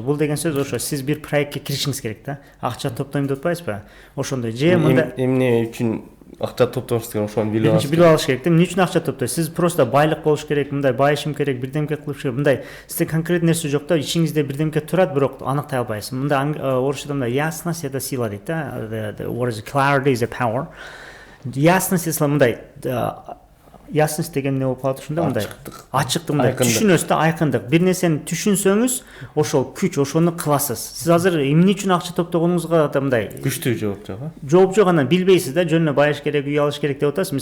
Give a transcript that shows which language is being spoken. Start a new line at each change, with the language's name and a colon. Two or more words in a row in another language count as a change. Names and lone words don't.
Kyrgyz: Бул деген сөз ошо сиз бир проектке киришиңиз керек да. Акча топтойм деп атпайсызбы? Ошондой же мындай эмне үчүн акча топтоңуз керек, ошону билип биринчи алыш билип алыш керек да, эмне үчүн акча топтойсуз? Сиз просто байлык болуш керек, мындай байышым керек, бирдемке кылыш керек, мындай сизде конкретный нерсе жок да, ичиңизде бирдемке турат, бирок аныктай албайсыз. Мында орусчада мындай
Russian: ясность это сила
Kyrgyz: дейт да,
English: the word is clarity is a power.
Kyrgyz: Ясность эсла мындай ясность деген эмне болуп калат ушунда, мындай ачыктык, мындай түшүнөсүз да, айкындык. Бир нерсени түшүнсөңүз, ошол күч, ошону кыласыз. Сиз азыр эмне үчүн акча топтогонуңузга да мындай күчтүү жооп жок. жооп жок, анан билбейсиз да, жөнүнө байыш керек, үй алыш керек деп атасыз.